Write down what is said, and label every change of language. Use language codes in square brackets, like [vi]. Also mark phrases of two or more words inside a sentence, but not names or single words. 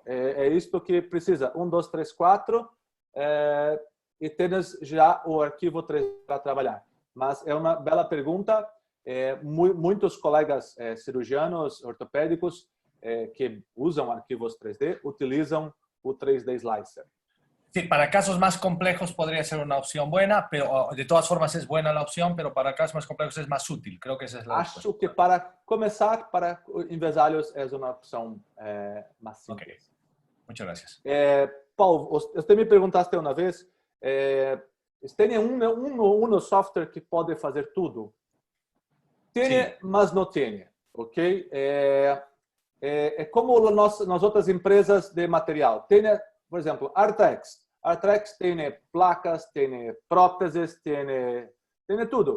[pt] É isto que precisa. 1, 2, 3, 4 e tens já o arquivo 3 para trabalhar. Mas é uma bela pergunta. Muitos colegas cirurgianos ortopédicos que usam arquivos 3D utilizam o 3D Slicer. [es] Sí, para casos más complejos podría ser una opción buena, pero de todas formas es buena la opción, pero para casos más complejos es más útil. Creo que esa es la respuesta. [pt] Acho que para começar, para Invesalhos é uma opção mais simples. [es] Okay. Muchas gracias. [pt] Paulo, você me perguntaste uma vez, tem um software que pode fazer tudo? Tem, mas não tem, ok? É como nas outras empresas de material. Tem, por exemplo, Arthrex. Arthrex tem placas, tem próteses, tem tudo.